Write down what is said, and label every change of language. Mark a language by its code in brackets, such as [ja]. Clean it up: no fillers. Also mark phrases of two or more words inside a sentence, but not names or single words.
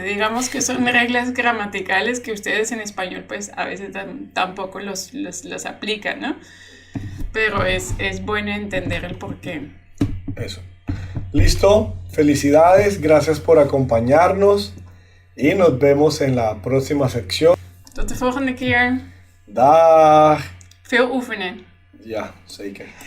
[es] Digamos que son reglas gramaticales que ustedes en español pues a veces tampoco los aplican, ¿no? Pero es bueno entender el porqué. Eso. Listo, felicidades, gracias por acompañarnos y nos vemos en la próxima sección. [nl] Tot de volgende keer. Dag. Veel oefenen. Ja, zeker.